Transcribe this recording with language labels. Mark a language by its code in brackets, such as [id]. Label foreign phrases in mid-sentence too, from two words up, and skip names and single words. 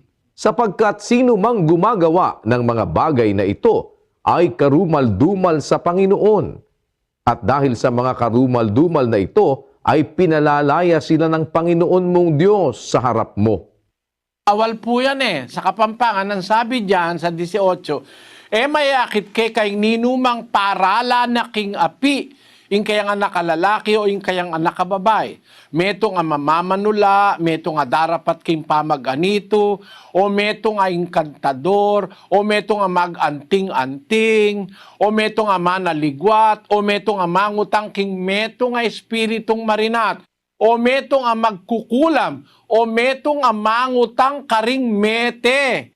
[tl] Sapagkat sino mang gumagawa ng mga bagay na ito ay karumal-dumal sa Panginoon. At dahil sa mga karumal-dumal na ito, ay pinalalaya sila ng Panginoon mong Diyos sa harap mo. Awal po yan eh. Sa Kapampangan, ang sabi diyan sa 18, [pam] mayakit ke kay ninumang parala na king api, ing kayang anak kalalaki o ing kayang anak kababay. Meto nga mamamanula, meto nga darapat king pamaganito, o meto nga inkantador, o meto nga maganting-anting, o meto nga manaligwat, o meto nga mangutang king meto nga espiritong marinat, o meto nga magkukulam, o meto nga mangutang karing mete.